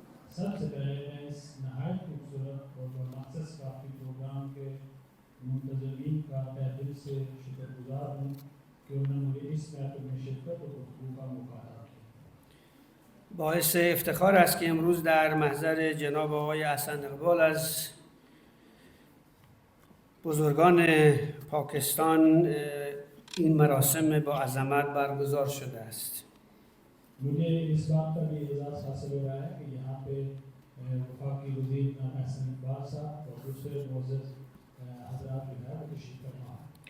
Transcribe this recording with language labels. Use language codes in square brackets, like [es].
[ur] سب سے پہلے میں اس نہایت خوبصورت اور مقصد کافی پروگرام کے منتظمین کا تہ دل سے شکر گزار ہوں کہ انہوں نے مجھے اس محفل میں شرکت و گفتگو کا موقع دیا. [fa] باعث افتخار است که امروز در محضر جناب آقای حسن اقبال از بزرگان پاکستان این مراسم با عظمت برگزار شده است. [ur] مجھے اس بات کا بھی اعزاز حاصل ہو رہا ہے کہ یہاں پہ وفاقی وزیر جناب احسن اقبال صاحب اور دوسرے معزز حضرات جو ہے تشریف فرما ہیں.